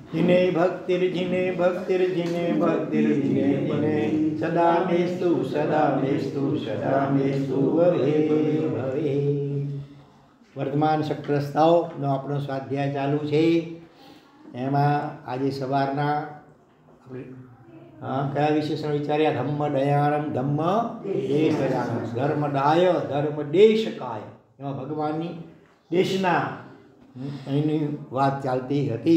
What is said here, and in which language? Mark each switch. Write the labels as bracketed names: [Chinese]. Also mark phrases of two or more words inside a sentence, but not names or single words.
[Sanskrit] जिने भक्तिर जिने भक्तिर जिने भक्तिर जिने जिने सदा मेस्तु सदा मेस्तु सदा मेस्तु भवे भवे। [Gujarati] वर्तमान शक्तिरस्ताओનો આપણો સ્વાધ્યાય ચાલુ છે। એમાં આજે સવારના આપણે કયા વિશેષણ વિચાર્યા? [Prakrit languages] ધમ્મ દયાળમ ધમ્મ દેશકાય, ધર્મદાય ધર્મ દેશકાય। [Gujarati] એમાં ભગવાનની દેશના એની વાત ચાલતી હતી।